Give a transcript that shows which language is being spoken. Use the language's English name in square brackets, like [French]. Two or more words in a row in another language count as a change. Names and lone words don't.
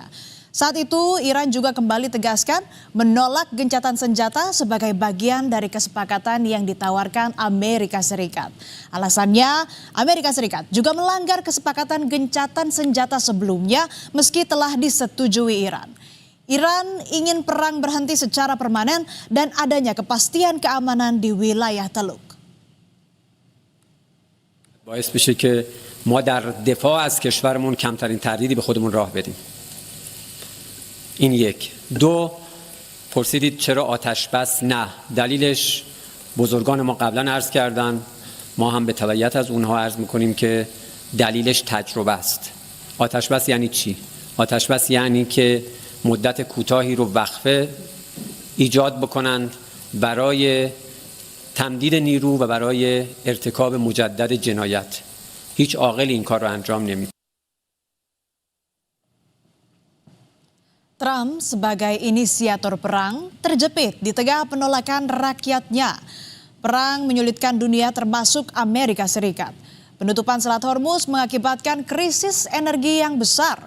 [Indonesian] Saat itu Iran juga kembali tegaskan menolak gencatan senjata sebagai bagian dari kesepakatan yang ditawarkan Amerika Serikat. Alasannya Amerika Serikat juga melanggar kesepakatan gencatan senjata sebelumnya meski telah disetujui Iran. Iran ingin perang berhenti secara permanen dan adanya kepastian keamanan di wilayah Teluk. [Persian] باعث بشه که ما در دفاع از کشورمون کمترین تردیدی به خودمون راه بدیم. این یک. دو، پرسیدید چرا آتش بس؟ نه. دلیلش بزرگان ما قبلا عرض کردن، ما هم به تبعیت از اونها عرض میکنیم که دلیلش تجربه است. آتش بس یعنی چی؟ آتش بس یعنی که مدت کوتاهی رو وقفه ایجاد بکنند برای تمدید نیرو و برای ارتکاب مجدد جنایت. هیچ عاقلی این کار رو انجام نمیده. [Indonesian] Trump sebagai inisiator perang terjepit di tengah penolakan rakyatnya. Perang menyulitkan dunia termasuk Amerika Serikat. Penutupan Selat Hormuz mengakibatkan krisis energi yang besar.